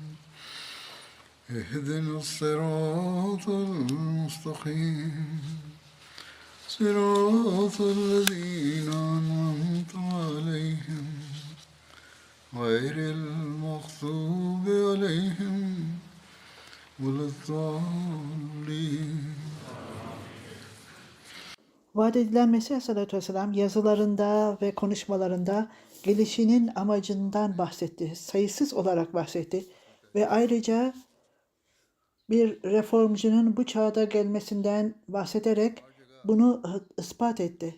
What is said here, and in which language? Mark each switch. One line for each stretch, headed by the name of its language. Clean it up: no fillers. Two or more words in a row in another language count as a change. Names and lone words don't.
Arabic: اهدنا الصراط المستقيم صراط الذين أنعمت عليهم غير المغضوب عليهم ولا الضالين.
Turkish: Vaat edilen Mesih Aleyhisselatü Vesselam yazılarında ve konuşmalarında gelişinin amacından bahsetti. Sayısız olarak bahsetti. Ve ayrıca bir reformcunun bu çağda gelmesinden bahsederek bunu ispat etti.